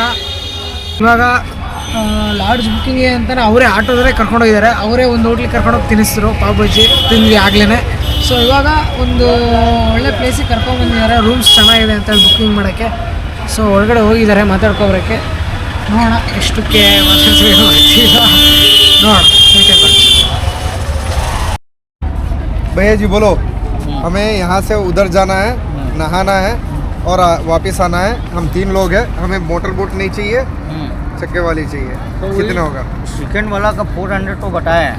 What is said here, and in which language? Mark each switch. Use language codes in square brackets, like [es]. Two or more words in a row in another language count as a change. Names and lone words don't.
[kn] ಇವಾಗ ಲಾಡ್ಜ್ ಬುಕ್ಕಿಂಗ್ಗೆ ಅಂತಲೇ ಅವರೇ ಆಟೋದವರೇ ಕರ್ಕೊಂಡೋಗಿದ್ದಾರೆ. ಅವರೇ ಒಂದು ಹೋಟ್ಲಿಗೆ ಕರ್ಕೊಂಡೋಗಿ ತಿನ್ನಿಸಿದ್ರು, ಪಾವ್ ಬಜ್ಜಿ ತಿಂದ್ವಿ ಆಗಲೇ. ಸೊ ಇವಾಗ ಒಂದು ಒಳ್ಳೆ ಪ್ಲೇಸಿಗೆ ಕರ್ಕೊಂಡ್ಬಂದಿದ್ದಾರೆ. ರೂಮ್ಸ್ ಚೆನ್ನಾಗಿದೆ ಅಂತೇಳಿ ಬುಕ್ಕಿಂಗ್ ಮಾಡೋಕ್ಕೆ. ಸೊ ಒಳಗಡೆ ಹೋಗಿದ್ದಾರೆ ಮಾತಾಡ್ಕೊಬರೋಕ್ಕೆ. ನೋಡೋಣ ಎಷ್ಟಕ್ಕೆ ಮಾತಾಡ್ತೀವಿ ಗೊತ್ತಿಲ್ಲ. ನೋಡೋಣ. [hi] भैया जी बोलो, हमें यहाँ से उधर जाना है, नहाना है और वापस आना है. हम 3 लोग हैं. हमें मोटर बोट नहीं चाहिए, चक्के वाली चाहिए. तो कितना होगा? सेकंड वाला का 400 तो बताया है.